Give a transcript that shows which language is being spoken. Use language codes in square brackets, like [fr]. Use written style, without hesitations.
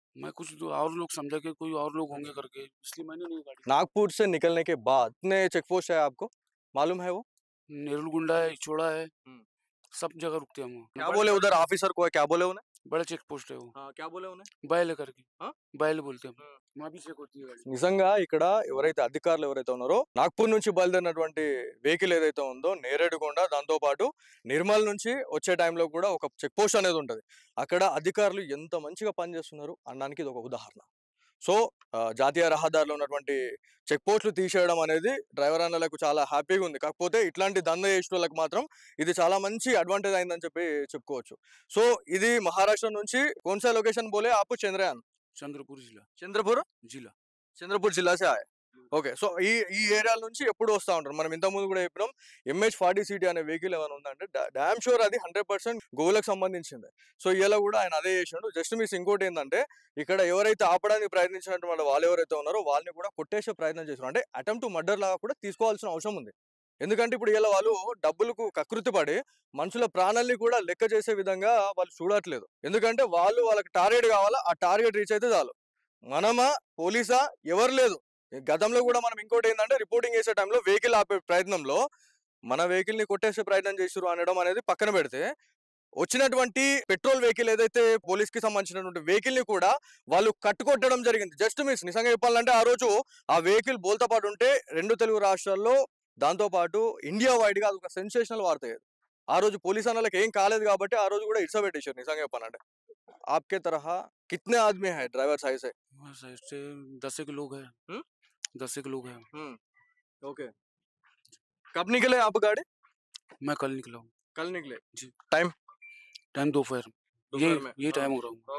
[hi] मैं कुछ और लोग समझा कि कोई और लोग होंगे करके, इसलिए मैंने नहीं गाड़ी। नागपुर से निकलने के बाद कितने चेक पोस्ट है आपको मालूम है? वो नेरुलगुंडा है, इचोड़ा है, सब जगह रुकते हैं हम। क्या बोले उधर ऑफिसर को? क्या बोले उन्हें? बड़ा चेक पोस्ट है वो। हाँ, क्या बोले उन्हें? बैल करके। हाँ? बैल बोलते हैं। वहाँ भी चेक होती है गाड़ी। [te] నిజంగా ఇక్కడ ఎవరైతే అధికారులు ఎవరైతే ఉన్నారో నాగ్పూర్ నుంచి బయలుదేరినటువంటి వెహికల్ ఏదైతే ఉందో నేరేడుకొండ, దాంతో పాటు నిర్మల్ నుంచి వచ్చే టైంలో కూడా ఒక చెక్ పోస్ట్ అనేది ఉంటది. అక్కడ అధికారులు ఎంత మంచిగా పనిచేస్తున్నారు అనడానికి ఇది ఒక ఉదాహరణ. సో జాతీయ రహదారిలో ఉన్నటువంటి చెక్ పోస్టులు తీసేయడం అనేది డ్రైవర్ అన్నలకు చాలా హ్యాపీగా ఉంది. కాకపోతే ఇట్లాంటి దందా చేసిన వాళ్ళకి మాత్రం ఇది చాలా మంచి అడ్వాంటేజ్ అయిందని చెప్పి చెప్పుకోవచ్చు. సో ఇది మహారాష్ట్ర నుంచి [hi] कौन सा लोकेशन बोले आप? चंद्रयान? चंद्रपुर जिला। [te] చంద్రపూర్ [hi] जिला చంద్రపూర్ జిల్లా సే ఆయే. [te] ఓకే, సో ఈ ఈ ఏరియాల నుంచి ఎప్పుడు వస్తూ ఉంటారు. మనం ఇంతకుముందు కూడా చెప్పినాం MH40 సిటీ అనే వెహికల్ ఏమైనా ఉందంటే డామ్ షూర్ అది 100% గోవులకు సంబంధించింది. సో ఇలా కూడా ఆయన అదే చేసిండు. జస్ట్ మిస్ ఇంకోటి ఏంటంటే ఇక్కడ ఎవరైతే ఆపడానికి ప్రయత్నించినటువంటి వాళ్ళు ఎవరైతే ఉన్నారో వాళ్ళని కూడా కొట్టేసే ప్రయత్నం చేస్తున్నారు. అంటే అటెంప్ట్ టు మర్డర్ లాగా కూడా తీసుకోవాల్సిన అవసరం ఉంది. ఎందుకంటే ఇప్పుడు ఇలా వాళ్ళు డబ్బులకు కకృతి పడి మనుషుల ప్రాణాలని కూడా లెక్క చేసే విధంగా వాళ్ళు చూడట్లేదు. ఎందుకంటే వాళ్ళకి టార్గెట్ కావాలా, ఆ టార్గెట్ రీచ్ అయితే చాలు. మనమా పోలీసా ఎవరు లేదు. గతంలో కూడా మనం ఇంకోటి ఏంటంటే రిపోర్టింగ్ చేసే టైంలో వెహికల్ ఆపే ప్రయత్నంలో మన వెహికల్ ని కొట్టేసే ప్రయత్నం చేసిరు అనడం అనేది పక్కన పెడితే, వచ్చినటువంటి పెట్రోల్ వెహికల్ ఏదైతే పోలీస్ కి సంబంధించినటువంటి వెహికల్ ని కూడా వాళ్ళు కట్టుకొట్టడం జరిగింది. Just miss. నిజంగా చెప్పాలంటే ఆ రోజు ఆ వెహికల్ బోల్తా పాటు ఉంటే 2 తెలుగు రాష్ట్రాల్లో, దాంతో పాటు ఇండియా వైడ్ గా అదొక సెన్సేషనల్ వార్త అయ్యేది. ఆ రోజు పోలీస్ అన్నలకు ఏం కాలేదు కాబట్టి ఆ రోజు కూడా ఇడ్సబెట్టేశారు నిజంగా చెప్పాలంటే. [hi] आपके तरह कितने आदमी है ड्राइवर साइड से? साइड से 10 एक लोग हैं। 10 एक लोग हैं। ओके। कब निकले आप गाड़ी? मैं कल निकला हूँ। कल निकले जी। टाइम दोपहर में ये टाइम हो रहा हूँ।